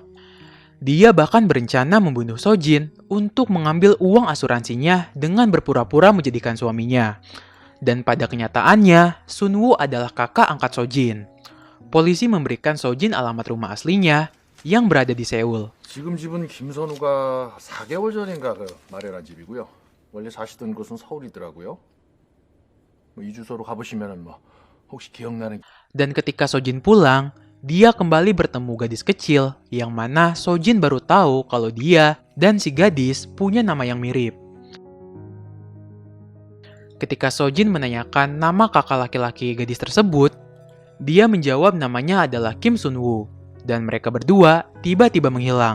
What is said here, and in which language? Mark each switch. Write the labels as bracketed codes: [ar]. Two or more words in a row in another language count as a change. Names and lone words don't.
[id] Dia bahkan berencana membunuh Sojin untuk mengambil uang asuransinya dengan berpura-pura menjadikan suaminya. Dan pada kenyataannya, Sunwoo adalah kakak angkat Sojin. Polisi memberikan Sojin alamat rumah aslinya yang berada di Seoul. [ko] 지금 집은 김선우가 4개월 전인가 마련한 집이고요. 원래 사시던 곳은 서울이더라고요. 이 주소로 가보시면은 혹시 기억나는 [id] Dan ketika Sojin pulang, dia kembali bertemu gadis kecil yang mana Sojin baru tahu kalau dia dan si gadis punya nama yang mirip. Ketika Sojin menanyakan nama kakak laki-laki gadis tersebut, dia menjawab namanya adalah Kim Sunwoo, dan mereka berdua tiba-tiba menghilang.